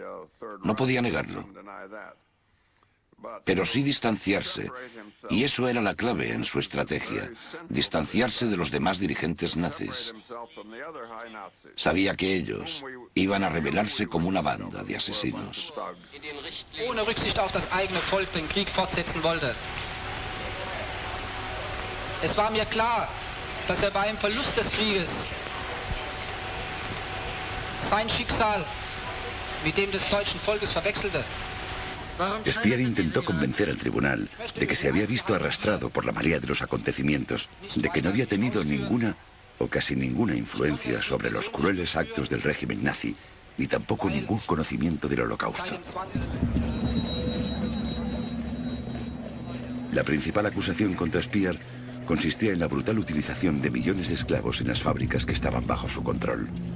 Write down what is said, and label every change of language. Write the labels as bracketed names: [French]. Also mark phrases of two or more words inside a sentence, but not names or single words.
[Spanish] No podía negarlo. Pero sí distanciarse, y eso era la clave en su estrategia, distanciarse de los demás dirigentes nazis. Sabía que ellos iban a rebelarse como una banda de asesinos. [German] Ohne Rücksicht auf das eigene Volk den Krieg fortsetzen wollte. Es war mir klar, dass bei dem Verlust des Krieges sein Schicksal mit dem des deutschen Volkes verwechselte. [Spanish] Speer intentó convencer al tribunal de que se había visto arrastrado por la marea de los acontecimientos, de que no había tenido ninguna o casi ninguna influencia sobre los crueles actos del régimen nazi, ni tampoco ningún conocimiento del Holocausto. La principal acusación contra Speer consistía en la brutal utilización de millones de esclavos en las fábricas que estaban bajo su control.